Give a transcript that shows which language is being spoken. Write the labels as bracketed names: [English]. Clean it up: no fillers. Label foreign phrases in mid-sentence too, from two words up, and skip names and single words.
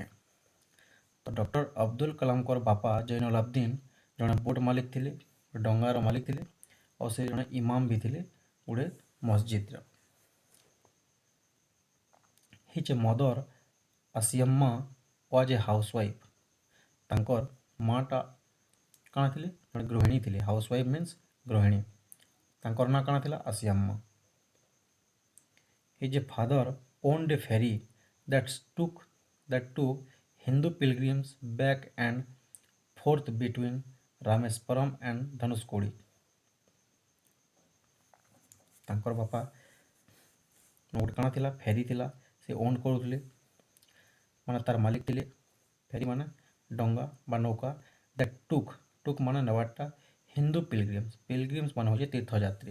[Odia] ତ ଡକ୍ଟର ଅବ୍ଦୁଲ କାଲାମଙ୍କର ବାପା ଜୈନଲ ଆବଦିନ ଜଣେ ବୋଟ୍ ମାଲିକ ଥିଲେ, ଡଙ୍ଗାର ମାଲିକ ଥିଲେ, ଆଉ ସେ ଜଣେ ଇମାମ ବି ଥିଲେ ଗୋଟେ ମସଜିଦର। [English] His mother Asiyamma was a housewife. [Odia] ତାଙ୍କର ମାଆଟା କାଣା ଥିଲେ? ଜଣେ ଗୃହିଣୀ ଥିଲେ। [English] housewife means [Odia] ଗୃହିଣୀ। ତାଙ୍କର ନାଁ କାଣା ଥିଲା? ଆସିୟମ୍ମା। [English] His father owned a ferry that took Hindu pilgrims back and forth between Rameswaram and Dhanushkodi. [Odia] ତାଙ୍କର ବାପା ଗୋଟେ କାଣା ଥିଲା? ଫେରି ଥିଲା, ସେ ଓନ୍ କରୁଥିଲେ, ମାନେ ତାର ମାଲିକ ଥିଲେ। ଫେରି ମାନେ ଡଙ୍ଗା ବା ନୌକା। [English] that took [Odia] ମାନେ ନେବାରଟା [English] Hindu pilgrims [Odia] ମାନେ ହଉଛି ତୀର୍ଥଯାତ୍ରୀ।